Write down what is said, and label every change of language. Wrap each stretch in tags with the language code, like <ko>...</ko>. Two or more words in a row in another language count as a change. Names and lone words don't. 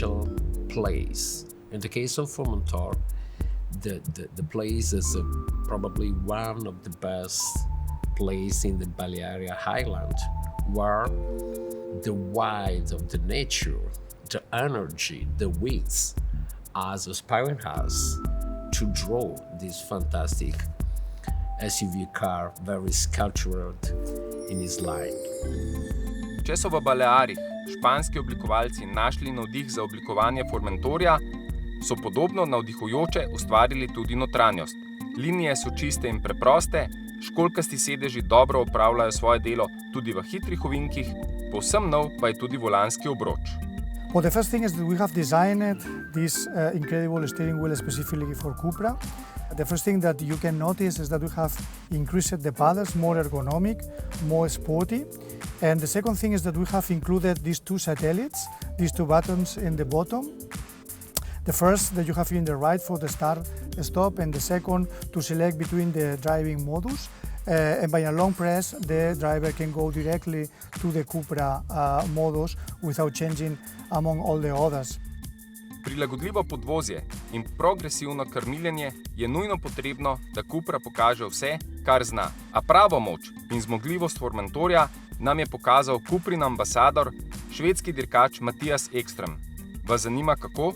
<en>In the case of Formentor, the place is probably one of the best places in the Balearic Highland, where the wild of the nature, the energy, the width, as Aspiring has to draw this fantastic SUV car, very sculptured in his line.</en> <sl>Če so v Balearih španski oblikovalci našli navdih za oblikovanje Formentorja, so podobno navdihujoče ustvarili tudi notranjost. Linije so čiste in preproste, školjkasti sedeži dobro opravljajo svoje delo tudi v hitrih ovinkih, povsem nov pa je tudi volanski obroč.</sl> <en>Well, the first thing is that we have designed this incredible steering wheel specifically for Cupra. The first thing that you can notice is that we have increased the paddles, more ergonomic, more sporty. And the second thing is that we have included these two satellites, these two buttons in the bottom. The first that you have in the right for the start, stop, and the second to select between the driving modus. And by a long press, the driver can go directly to the Cupra modus without changing among all the others.</en> <sl>Prilagodljivo podvozje in progresivno krmiljenje je nujno potrebno, da Cupra pokaže vse, kar zna. A pravo moč in zmogljivost Formentorja nam je pokazal Cuprin ambasador, švedski dirkač Mattias Ekström. Vas zanima kako?</sl>